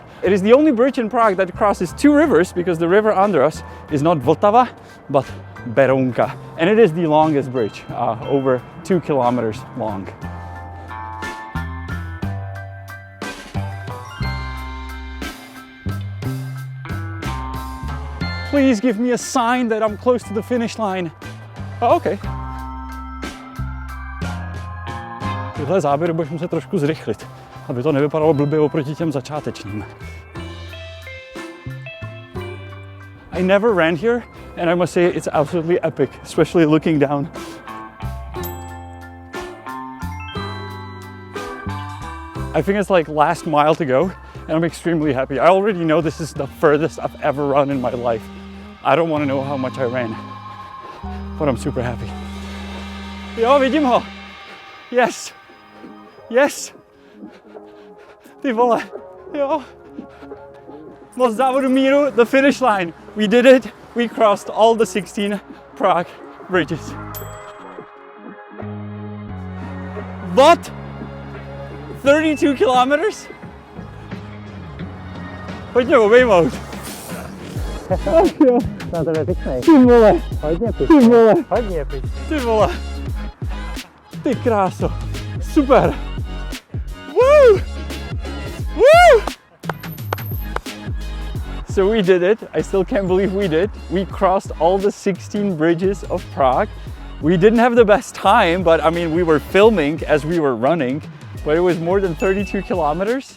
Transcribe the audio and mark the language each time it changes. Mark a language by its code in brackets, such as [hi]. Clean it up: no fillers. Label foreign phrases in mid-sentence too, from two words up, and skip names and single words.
[en] It is the only bridge in Prague that crosses 2 rivers, because the river under us is not Vltava, but Berounka. And it is the longest bridge, over 2 kilometers long. Please give me a sign that I'm close to the finish line. Oh, okay. [cs] Tyhle záběry budeš muset trošku zrychlit, aby to nevypadalo blbě oproti těm začátečním. [en] I never ran here, and I must say it's absolutely epic, especially looking down. I think it's like last mile to go, and I'm extremely happy. I already know this is the furthest I've ever run in my life. I don't want to know how much I ran, but I'm super happy. [cs] Jo, vidím ho. Yes. Yes. Ty vole. Jo. Most závodu míru, [en] the finish line. We did it. We crossed all the 16 Prague bridges. What? 32 kilometers? [cs] Pojď mě obejmout. Ach jo. Na tebe pěknej. Ty vole. Hodně pěkný. Ty vole. Hodně pěkný. Ty vole. Ty kráso. Super. Woo! Woo! [en] So we did it. I still can't believe we did. We crossed all the 16 bridges of Prague. We didn't have the best time, but I mean, we were filming as we were running, but it was more than 32 kilometers.